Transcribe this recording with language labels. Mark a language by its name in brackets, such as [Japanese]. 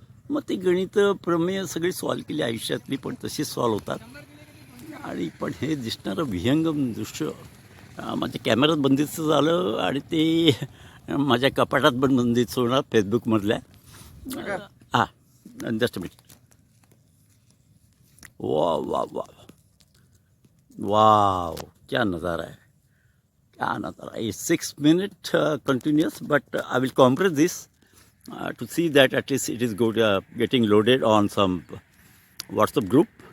[Marathi] मग ती गणित प्रमेय सगळी सॉल्व केली आयुष्यातली, पण तशीच सॉल्व होतात. आणि पण हे दिसणारं विहंगम दृश्य माझ्या कॅमेऱ्यात बंदिस्त झालं आणि ते माझ्या कपाटात पण बंदिस्त होणार फेसबुकमधल्या. हां जस्ट मिनिट. [Hindi] वाह वाह वाह वाह, क्या नज़ारा है, क्या नज़ारा. [English] 6 minutes continuous, but I will compress this to see that at least it is good, getting loaded on some WhatsApp group.